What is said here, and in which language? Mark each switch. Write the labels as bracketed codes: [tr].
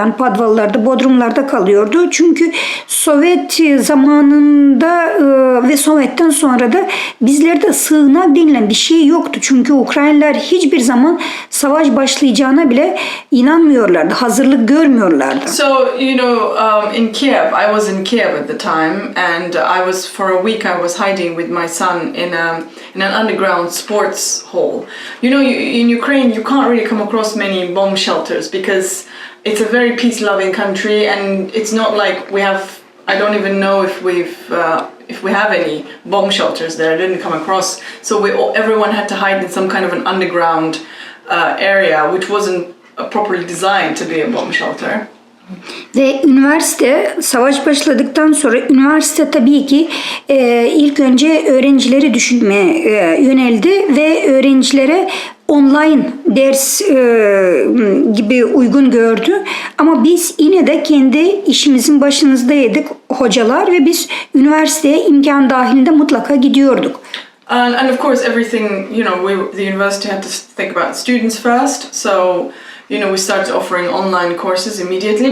[tr] Yani padvallarda, bodrumlarda kalıyordu. Çünkü Sovyet zamanında ve Sovyet'ten sonra da bizlerde sığınak denilen bir şey yoktu. Çünkü Ukraynalılar hiçbir zaman savaş başlayacağına bile inanmıyorlardı. Hazırlık görmüyorlardı. [en] So, in Kiev, I was in Kiev at the time, and for a week I was hiding with my son in an underground sports hall. In Ukraine you can't really come across many bomb shelters because it's a very peace-loving country, and it's not like we have I don't even know if we have any bomb shelters there. I didn't come across. So everyone had to hide in some kind of an underground area, which wasn't properly designed to be a bomb shelter. [tr] Ve üniversite, savaş başladıktan sonra üniversite tabii ki ilk önce öğrencileri düşünmeye yöneldi ve öğrencilere online ders gibi uygun gördü. Ama biz yine de kendi işimizin başınızdaydık hocalar ve biz üniversiteye imkan dahilinde mutlaka gidiyorduk. [en] And of course, everything, the university had to think about students first. So, we started offering online courses immediately.